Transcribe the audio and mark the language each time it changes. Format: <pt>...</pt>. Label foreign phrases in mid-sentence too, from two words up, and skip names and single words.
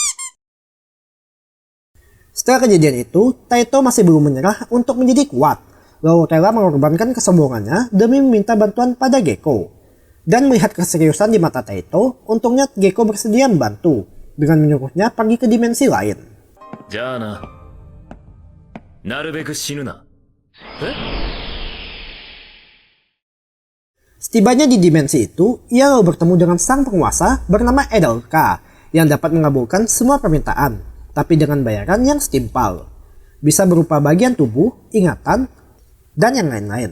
<id>Setelah kejadian itu, Taito masih belum menyerah untuk menjadi kuat. Lalu rela mengorbankan kesombongannya demi meminta bantuan pada Gekko. Dan melihat keseriusan di mata Taito, untungnya Gekko bersedia membantu dengan menyuruhnya pergi ke dimensi lain.</id> <ja>じゃあな。なるべく死ぬな。え？</ja> <id>Setibanya di dimensi itu, ia lalu bertemu dengan sang penguasa bernama Edelka yang dapat mengabulkan semua permintaan, tapi dengan bayaran yang setimpal. Bisa berupa bagian tubuh, ingatan, dan yang lain-lain.</id>